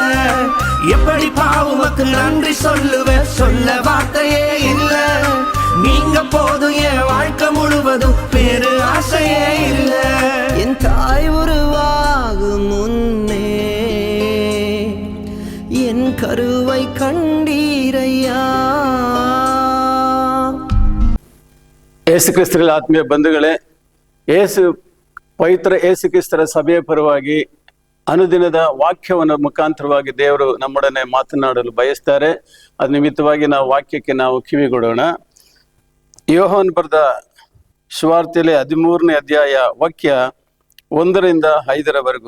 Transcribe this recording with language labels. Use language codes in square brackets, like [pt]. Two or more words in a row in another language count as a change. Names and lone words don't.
[ta] எப்படி பாவுமக்கு நன்றி சொல்லுவ, சொல்ல வார்த்தையே இல்ல. நீங்க போதும் என் வாழ்க்கை முழுவதும், வேறு ஆசையே இல்ல. என் தாய் உருவாகும் முன்னே என் கருவை கண்டீரையா. [kn] ಯೇಸು ಕ್ರಿಸ್ತರಲ್ಲಿ ಆತ್ಮೀಯ ಬಂಧುಗಳೇ, ಪವಿತ್ರ ಯೇಸು ಕ್ರಿಸ್ತರ ಸಭೆಯ ಪರವಾಗಿ ಅನುದಿನದ ವಾಕ್ಯವನ್ನು ಮುಖಾಂತರವಾಗಿ ದೇವರು ನಮ್ಮೊಡನೆ ಮಾತನಾಡಲು ಬಯಸ್ತಾರೆ. ಅದ ನಿಮಿತ್ತವಾಗಿ ನಾವು ವಾಕ್ಯಕ್ಕೆ ನಾವು ಕಿವಿಗೊಡೋಣ. ಯೋಹಾನ್ ಬರೆದ ಸುವಾರ್ತೆಯಲ್ಲಿ 13ನೇ ಅಧ್ಯಾಯ ವಾಕ್ಯ 1ರಿಂದ 5ರವರೆಗೂ.